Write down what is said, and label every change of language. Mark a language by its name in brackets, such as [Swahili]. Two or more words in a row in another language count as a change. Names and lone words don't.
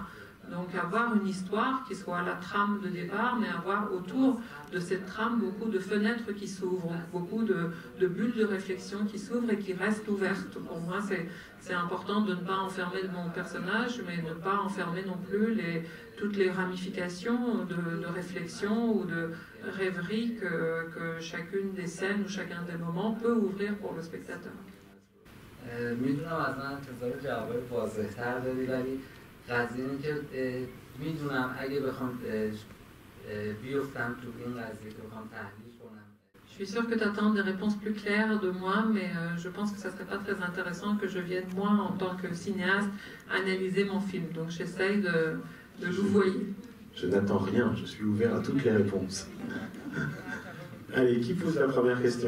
[French] Donc avoir une histoire qui soit la trame de départ, mais avoir autour de cette trame beaucoup de fenêtres qui s'ouvrent, beaucoup de bulles de réflexion qui s'ouvrent et qui restent ouvertes. Pour moi, c'est important de ne pas enfermer mon personnage, mais de ne pas enfermer non plus toutes les ramifications de réflexion ou de rêverie que chacune des scènes ou chacun des moments peut ouvrir pour le spectateur. [Persian] میدونم از من انتظار جواب واضح‌تر داری، ولی قضیه اینه که میدونم اگه بخوام بیفتم تو این قضیه که بخوام تحلیل کنم. [French] Je suis sûre que tu attends des réponses plus claires de moi, mais je pense que ça serait pas très intéressant que je vienne moi en tant que cinéaste analyser mon film. Donc j'essaye de louvoyer. Je n'attends rien, je suis ouvert à toutes les réponses. Allez, qui pose la première question?